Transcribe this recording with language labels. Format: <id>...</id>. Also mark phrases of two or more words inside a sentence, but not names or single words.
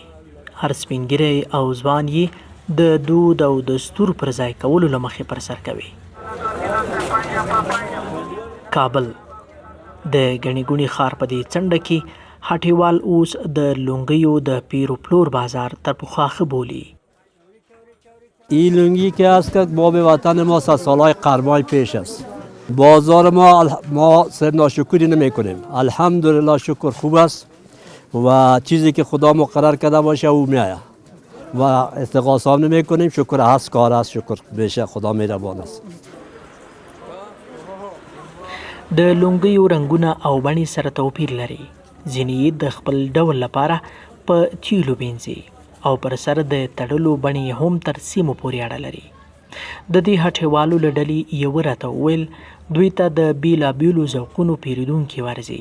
<ps>هر سپینګیری او ځوان یې د دود او دستور پر ځای کولو له مخې پر سر کوي. کابل د ګڼې ګوڼې ښار په دې څنډه کې هټیوال اوس د لونګیو د پیر و پلور بازار تر پخوا ښه بولي.</ps> <fa>این لنگی که است که باب وطن ما از سالهای قرن‌های پیش است. بازار ما صرف ناشکری نمی کنیم. الحمدلله شکر خوب است و چیزی که خدا مقرر کرده باشه او میآید و استغاثه هم نمی کنیم. شکر هست، کار است، شکر بشه، خدا مهربان است.</fa> <ps>د لونګیو رنګونه او بڼې سره توپیر لري. ځینې یې د خپل ډول لپاره په تیلو وینځي او پر سر د تړلو بڼې هم تر سیمو پورې اړه لري. د دې هټیوالو له ډلې یوه راته وویل دوی ته د بیلابیلو ذوقونو پیرودونکي ورځي.</ps>